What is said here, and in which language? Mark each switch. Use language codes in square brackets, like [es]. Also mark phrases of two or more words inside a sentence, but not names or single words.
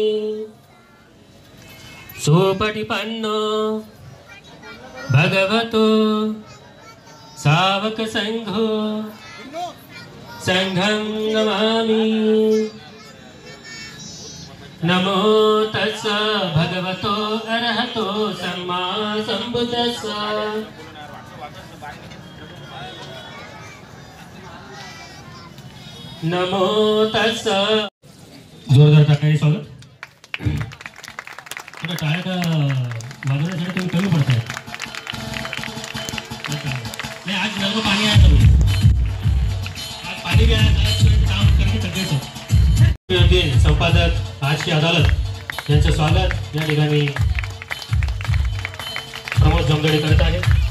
[pi] सुपटिपन्नो भगवतो सावक संघो संघं नमामि। नमो तस्स भगवतो अरहतो सम्मा संबुद्धस्स। नमो तस्स। [mr] जोरदार टाळ्यांनी स्वागत। टाळ्या वाजवण्यासाठी तुम्ही कमी पडताय। नाही आज नर्म पाणी आहे करू, आज पाणी घ्यायचं काम करणे सगळेच। संपादक आज की अदालत यांचं स्वागत या ठिकाणी प्रमोद जमगडे करत आहे।